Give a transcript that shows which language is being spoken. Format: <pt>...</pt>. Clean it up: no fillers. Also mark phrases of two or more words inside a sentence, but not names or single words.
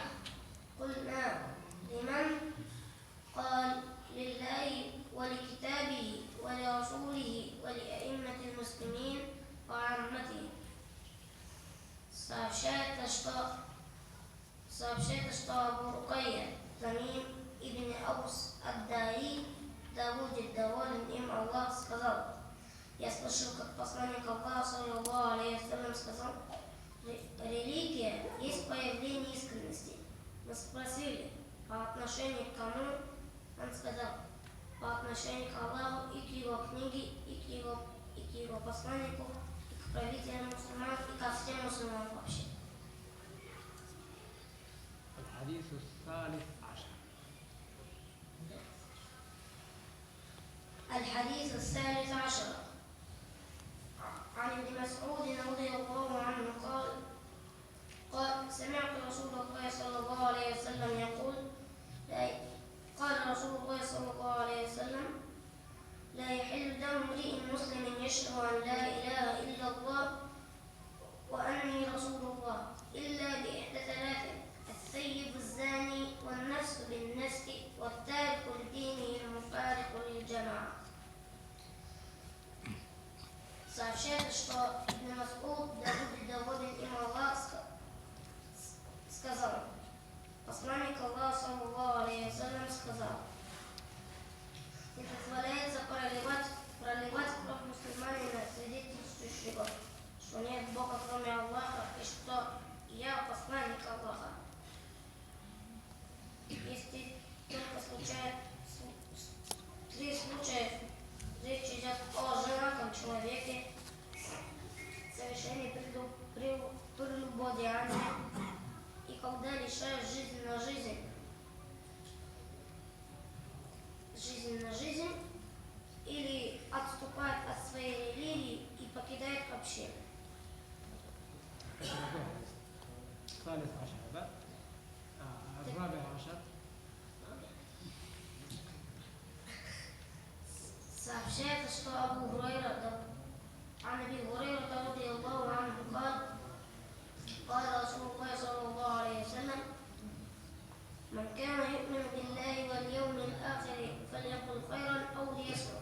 <ar>قلنا لمن؟ قال لله ولكتابه ولرسوله ولأئمة المسلمين وعامته.</ar> <ru>Сообщает, что Абу Рукайя Тамим ибн Аус ад-Дари, да будет доволен им Аллах, сказал, я слышал, как посланник Аллаха,</ru> <ar>صلى الله عليه وسلم,</ar> <ru>сказал, религия есть появление искренности. Мы спросили, по отношению к кому? Он сказал, по отношению к Аллаху и к его книге, и к его посланнику, и к правителям мусульман, и ко всем мусульманам вообще.</ru> <ar>الحديث الثالث عشر. الحديث الثالث عشر عن ابن مسعود رضي الله عنه قال سمعت رسول الله صلى الله عليه وسلم يقول قال رسول الله صلى الله عليه وسلم لا يحل دم امرئ مسلم يشهد أن لا إله إلا الله وأني رسول الله إلا بإحدى ثلاث الثيب الزاني والنفس بالنفس والتارك لدينه المفارق للجماعة.</ar> <ru>Сообщает, что Ибн Мас'уд, да будет доволен им Аллах, сказал, посланник Аллаха,</ru> <ar>صلى الله عليه وسلم,</ar> <ru>сказал, не позволяется проливать кровь мусульманина свидетельствующего, что нет Бога кроме Аллаха и что я посланник Аллаха. Если только три случая речь идет о женатом человеке, совершении прелюбодеяния, и когда лишают жизни на жизнь, или отступает от своей религии и покидает общину.</ru> <ar>الثالث عشر هذا. الرابع عشر.</ar> <ru>Сообщается, что Абу Хурайра,</ru> <ar>عن أبي هريرة رضي الله عنه قال رسول الله صلى الله عليه وسلم من كان يؤمن بالله واليوم الآخر فليقل خيرا أو ليصمت.</ar>